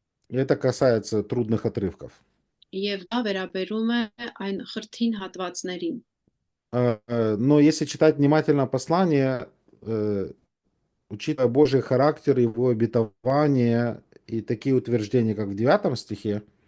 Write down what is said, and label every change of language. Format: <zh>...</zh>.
<ru>И это касается трудных отрывков.</ru> <hy>Եվ դա վերաբերում է այն խրթին հատվածներին։</hy> <ru>Но если читать внимательно послание, учитывая Божий характер, его обетование и такие утверждения, как в 9 стихе,</ru>